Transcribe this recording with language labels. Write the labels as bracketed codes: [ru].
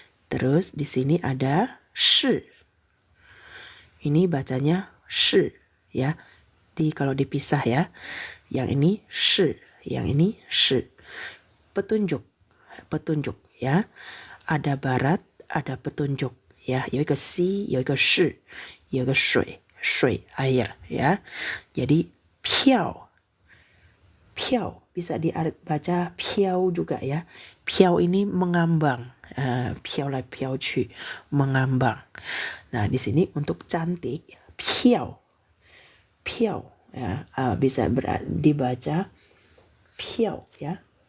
[id] Terus di sini ada shi. Ini bacanya shi ya. Kalau dipisah ya. Yang ini shi, yang ini shi. Petunjuk ya. Ada barat, ada petunjuk ya. [zh] 有一个西，有一个是，有一个水 [id] air ya. Jadi piao bisa dibaca piao juga ya. Piao ini mengambang. [zh] Piao lai piao cu, [id] mengambang. Nah, di sini untuk cantik piao ya, bisa dibaca piao ya.